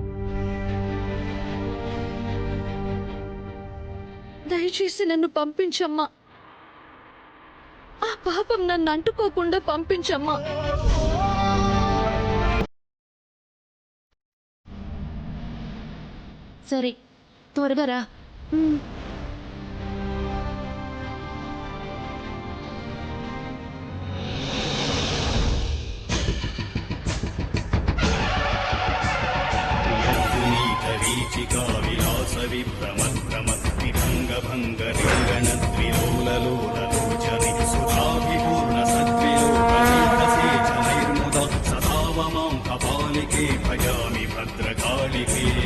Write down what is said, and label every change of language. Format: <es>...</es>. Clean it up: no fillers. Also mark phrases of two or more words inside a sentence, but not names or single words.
<te>దయచేసి నన్ను పంపించమ్మా. ఆ పాపం నన్ను అంటుకోకుండా పంపించమ్మా. సరే, త్వరగా రా.</te> <sa>वीचिका विलास विभ्रमद्भ्रमद्विभङ्ग रिङ्गणद्विलोललोललोचने सुधाभिपूर्ण सद्विलोकसेचनैर्मुदा सदाव मां कपालिके भजामि भद्रकालिके</sa>